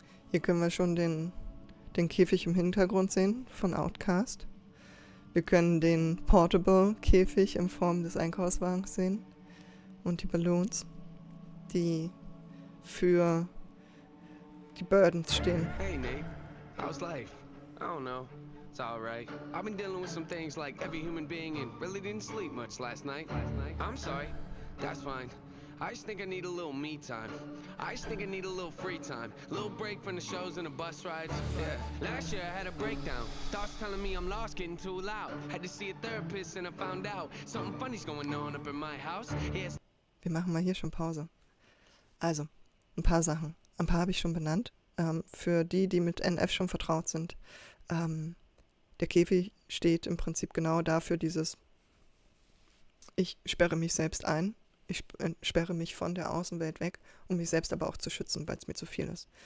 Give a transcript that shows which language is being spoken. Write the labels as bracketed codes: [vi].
[de] Hier können wir schon den Käfig im Hintergrund sehen von Outcast. Wir können den Portable-Käfig in Form des Einkaufswagens sehen und die Balloons, die für die Burdens stehen. [en] Hey Nate, how's life? I don't know. It's alright. I've been dealing with some things like every human being and really didn't sleep much last night. I'm sorry. That's fine. I just think I need a little me time. I just think I need a little free time. A little break from the shows and the bus rides. Yeah. Last year I had a breakdown. Thoughts telling me I'm lost, getting too loud. Had to see a therapist and I found out something funny's going on up in my house. Yes. [de] Wir machen mal hier schon Pause. Also, ein paar Sachen. Ein paar habe ich schon benannt. Für die mit NF schon vertraut sind. Der Käfig steht im Prinzip genau dafür dieses, ich sperre mich selbst ein, ich sperre mich von der Außenwelt weg, um mich selbst aber auch zu schützen, weil es mir zu viel ist.